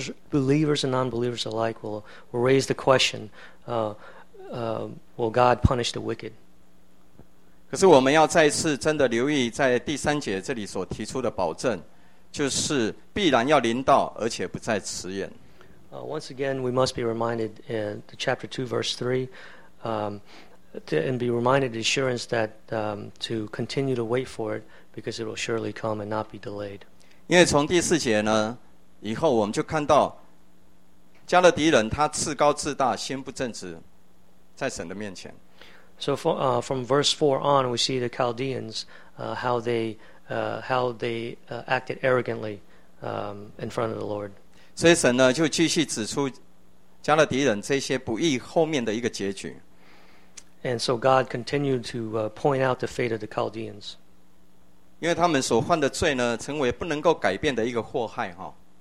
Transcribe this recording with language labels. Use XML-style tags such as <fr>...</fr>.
<en>Believers and non-believers alike will raise the question, will God punish the wicked?</en> <zh>可是我们要再次真的留意在第三节这里所提出的保证，就是必然要临到，而且不再迟延。</zh> <en>Once again, we must be reminded in chapter 2, verse 3, and be reminded the assurance that to continue to wait for it, because it will surely come and not be delayed.</en> <zh>因为从第四节呢以后，我们就看到加勒底人他自高自大，心不正直，在神的面前。</zh> <en>So from verse 4 on, we see the Chaldeans how they acted arrogantly in front of the Lord.</en> <zh>所以神呢就继续指出加勒底人这些不义后面的一个结局。</zh> <en>And so God continued to point out the fate of the Chaldeans.</en> <zh>因为他们所犯的罪呢，成为不能够改变的一个祸害哈。</zh>